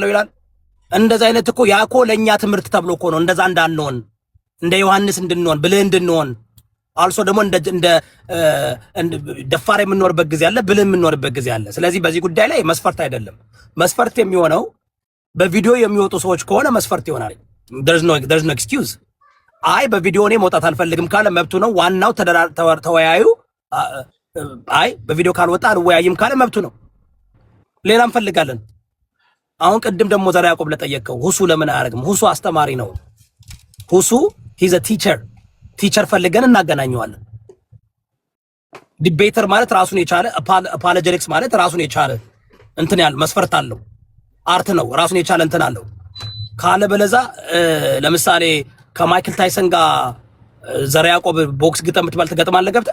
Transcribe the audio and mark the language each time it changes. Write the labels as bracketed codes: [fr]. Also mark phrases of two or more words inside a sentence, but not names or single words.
[am] ይላል። እንደዛ አይነት እኮ ያኮ ለኛ ትምህርት ተብሎ እኮ ነው እንደዛ እንዳንሆን እንደ ዮሐንስ እንድንሆን ብልህ እንድንሆን አልሶ ደግሞ እንደ ደፋር የምንኖርበት ጊዜ አለ፣ ብልህ የምንኖርበት ጊዜ አለ። ስለዚህ በዚህ ጉዳይ ላይ መስፈርት አይደለም። መስፈርት የሚሆነው በቪዲዮ የሚወጡ ሰዎች ከሆነ መስፈርት ይሆናል። [en] there's no excuse። [am] አይ በቪዲዮ እኔ መውጣት አልፈልግም ካለ መብቱ ነው። ዋናው ተወያዩ። አይ በቪዲዮ ካልወጣ አልወያይም ካለ መብቱ ነው። ሌላ እንፈልጋለን። አሁን ቅድም ደግሞ ዘራ ያዕቆብ ለጠየቀው ሁሱ ለምን አያደርግም? ሁሱ አስተማሪ ነው። ሁሱ [en] he's a teacher [am] ፈልገን እናገናኘዋለን። ዲቤተር ማለት ራሱን የቻለ አፖሎጀቲክስ ማለት ራሱን የቻለ እንትን ያለ መስፈርት አለው። አርት ነው፣ ራሱን የቻለ እንትን አለው። ካለ በለዛ ለምሳሌ ከማይክል ታይሰን ጋር ዘራ ያዕቆብ ቦክስ ግጠም ብትባል ትገጥማለህ ገብተህ?